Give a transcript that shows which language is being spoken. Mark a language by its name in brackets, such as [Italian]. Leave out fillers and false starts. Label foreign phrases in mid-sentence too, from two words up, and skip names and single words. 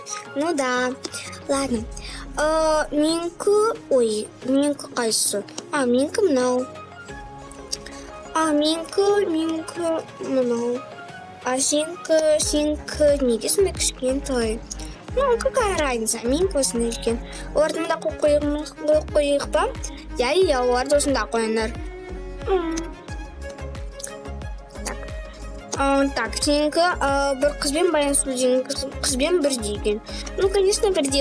[Russian] Ну да. Ладно. [Kazakh] Менікі қайсы? Менікі мынау. Менікі мынау. Сенікі неге сондай кішкентай? [Russian] Ну, какая разница, [Kazakh] мен осындай екен. Оларды мында қойып па? Я, оларды осында қойыңдар. Так, кейінгі бір қызбен байланысу деген қызбен бірдей екен. [Russian] Ну, конечно, бірдей.